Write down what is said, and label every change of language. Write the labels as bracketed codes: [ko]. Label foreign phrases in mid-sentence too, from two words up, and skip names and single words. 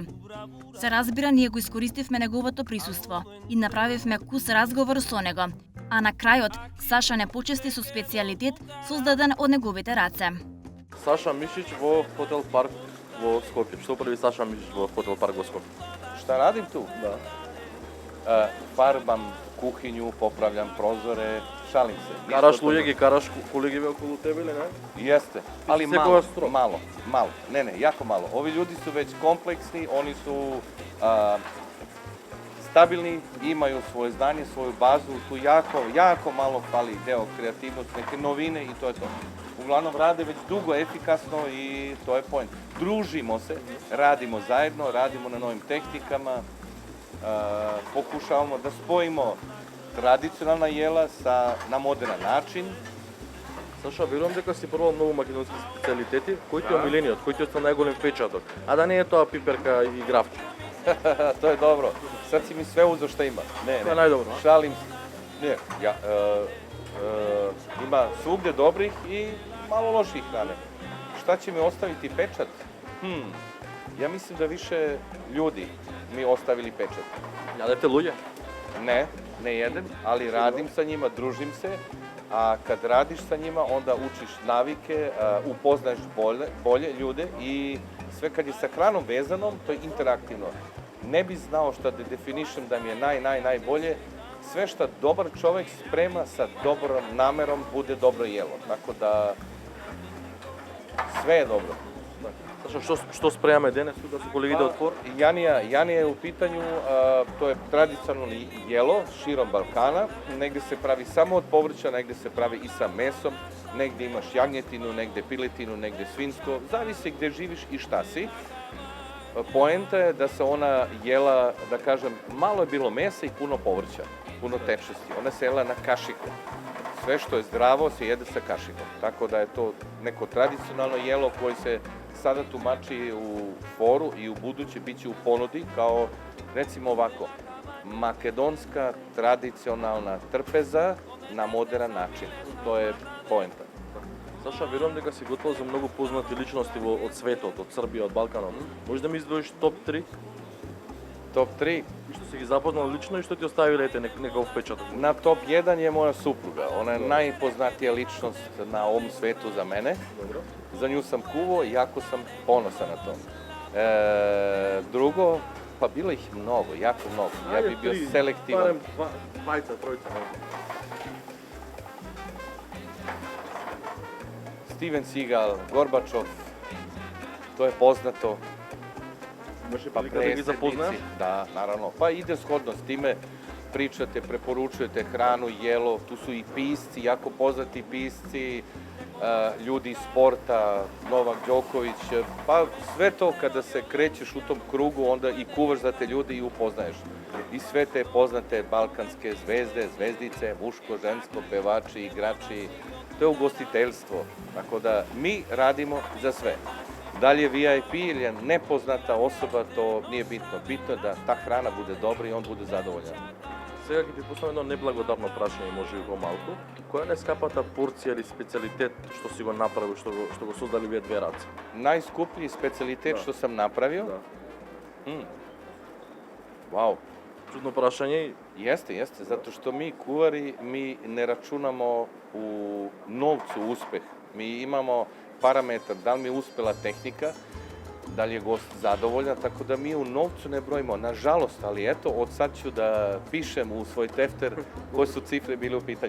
[mk] Се разбира, ние го искористивме неговото присуство и направивме кус разговор со него, а на крајот Саша не почести со специјалитет создаден од неговите раце. Саша Мишич во Хотел Парк во Скопје. Што прави Саша Мишич во Хотел Парк во Скопје? [sr] Šta radim tu? [mk] Да. [sr] Farbam kuhinju, popravljam prozore, šalim se. [mk] Караш луѓе, ги караш колеги околу тебе или не? [sr] Jeste, ali [mk] Секоја [sr] malo, [mk] строг. [sr] malo. Ne, jako malo. Ovi ljudi su već kompleksni, oni su stabilni, imaju svoje znanje, svoju bazu, tu jako malo fali deo kreativnosti, neke novine i to je to. Uglavnom rade već dugo, efikasno i to je point. Družimo se, radimo zajedno, radimo na novim tehnikama, pokušavamo da spojimo tradicionalna jela na moderan način. [mk] Саша, верувам дека си пробал многу македонски специјалитети. Кој ти е омилениот? Кој ти остана најголем впечаток? А да не е тоа пиперка и гравче. [sr] To je dobro. Sad si mi sve uzo šta ima. Ne, [mk] Тоа е најдобро. [sr] šalim se. Ne, ima svugde dobrih i malo loših hrane. Šta će mi ostaviti pečat? Ja mislim da više ljudi mi ostavili pečat. Јадете луѓе? Ne jedem, ali radim sa njima, družim se, a kad radiš sa njima onda učiš navike, upoznaješ bolje ljude i sve kad je sa hranom vezanom, to je interaktivno. Ne bi znao šta da definišem da mi je najbolje, sve što dobar čovek sprema sa dobrom namerom bude dobro jelo. Tako da sve je dobro. [mk] Саша, што спремаме денес да се колегите од Фор? [sr] Janija je u pitanju, to je tradicionalno jelo širom Balkana. Negde se pravi samo od povrća, negde se pravi i sa mesom, negde imaš jagnjetinu, negde piletinu, negde svinsko. Zavisi gde živiš i šta si. Poenta je da se ona jela, da kažem, malo je bilo mesa i puno povrća, puno tečnosti. Ona se jela na kašiku. Sve što je zdravo se jede sa kašikom. Tako da je to neko tradicionalno jelo koje se sada tumači u Foru i u buduće bit će u ponudi kao, recimo ovako, makedonska tradicionalna trpeza na modern način. To je poenta. [mk] Саша, верувам дека си готов за многу познати личности од светот, од Србија, од Балканот. Може да ми издвоиш топ 3? [sr] Top 3. [mk] И што си ги запознал лично и што ти оставиле ете некаков впечаток? [sr] Na top 1 je moja supruga. Ona je najpoznatija ličnost na ovom svetu za mene. [mk] Добро. [sr] Za nju sam kuvao i jako sam ponosan na to. Drugo, pa bilo ih mnogo, jako mnogo. Ja bih bio selektivan. [mk] Барем двајца, тројца. [sr] Steven Seagal, Gorbačov, to je poznato. [mk] Имаше прилика да ги запознаеш? [sr] Da, naravno. Pa ide shodno s time, pričate, preporučujete hranu, jelo, tu su i pisci, jako poznati pisci, ljudi iz sporta, Novak Đoković, pa sve to kada se krećeš u tom krugu, onda i kuvaš za te ljude i upoznaješ. I sve te poznate balkanske zvezde, zvezdice, muško, žensko, pevači, igrači, to je ugostiteljstvo. Tako da mi radimo za sve. Da li je VIP ili je nepoznata osoba, to nije bitno. Bitno je da ta hrana bude dobra i on bude zadovoljan. [mk] Сега ќе ти поставам едно неблагодарно прашање, може и помалку. Која е најскапата порција или специјалитет што си го направил, што го создали вие две раце? [sr] Najskuplji specijalitet što sam napravio? [mk] Да. [sr] Wow. [mk] Чудно прашање. [sr] Jeste, zato što mi kuvari, mi ne računamo u novcu uspeh. Mi imamo parametar, da li mi je uspela tehnika, da li je gost zadovoljan, tako da mi u novcu ne brojimo. Nažalost, ali eto, od sad ću da pišem u svoj tefter koje su cifre bile u pitanju.